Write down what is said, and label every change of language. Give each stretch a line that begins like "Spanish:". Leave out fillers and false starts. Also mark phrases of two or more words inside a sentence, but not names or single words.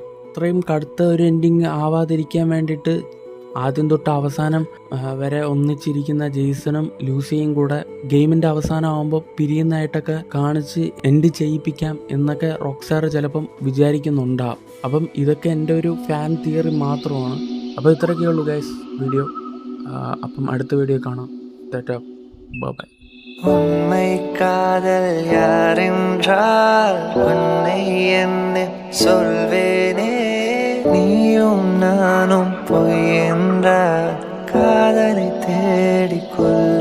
Malayalam: അത്രയും കടുത്ത ഒരു എൻഡിങ് ആവാതിരിക്കാൻ വേണ്ടിയിട്ട് ആദ്യം തൊട്ട് അവസാനം വരെ ഒന്നിച്ചിരിക്കുന്ന ജെയ്സണും ലൂസിയും കൂടെ ഗെയിമിൻ്റെ അവസാനം ആകുമ്പോൾ പിരിയുന്നതായിട്ടൊക്കെ കാണിച്ച് എൻഡ് ചെയ്യിപ്പിക്കാം എന്നൊക്കെ റോക്ക് സ്റ്റാർ ചിലപ്പം വിചാരിക്കുന്നുണ്ടാവും. അപ്പം ഇതൊക്കെ എൻ്റെ ഒരു
English: fan theory
Malayalam: മാത്രമാണ്. അപ്പോൾ ഇത്രയൊക്കെ ഉള്ളൂ
English: guys video.
Malayalam: അപ്പം അടുത്ത വീഡിയോ കാണാം.
English: tata, bye.
Tamil: உண்மை காதல் யாரென்றால் உன்னை என்ன சொல்வேனே, நீயும் நானும் பொய் என்றால் காதலை தேடிக்கொள்.